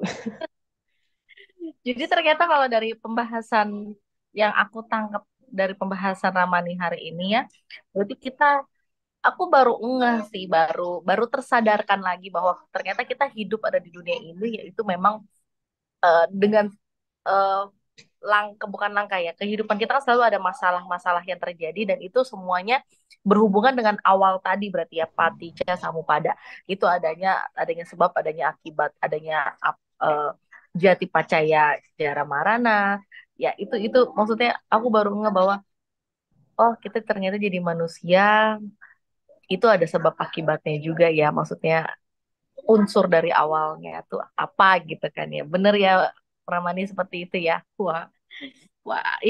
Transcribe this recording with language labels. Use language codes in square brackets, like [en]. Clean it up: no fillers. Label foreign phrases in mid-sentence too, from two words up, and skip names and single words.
[id] Jadi ternyata kalau dari pembahasan yang aku tangkap dari pembahasan Ramani hari ini ya, berarti aku baru ngeh sih, baru baru tersadarkan lagi bahwa ternyata kita hidup ada di dunia ini, yaitu memang dengan eh, bukan langkah ya, kehidupan kita kan selalu ada masalah-masalah yang terjadi dan itu semuanya berhubungan dengan awal tadi berarti ya paticca samuppada. Itu adanya sebab, adanya akibat, adanya eh, [pi] jati pacaya jara marana. [id] Ya, itu maksudnya aku baru nggak bahwa oh, kita ternyata jadi manusia itu ada sebab akibatnya juga ya. Maksudnya unsur dari awalnya tuh apa gitu kan ya. Bener ya Ramani seperti itu ya. Wah, wah, ini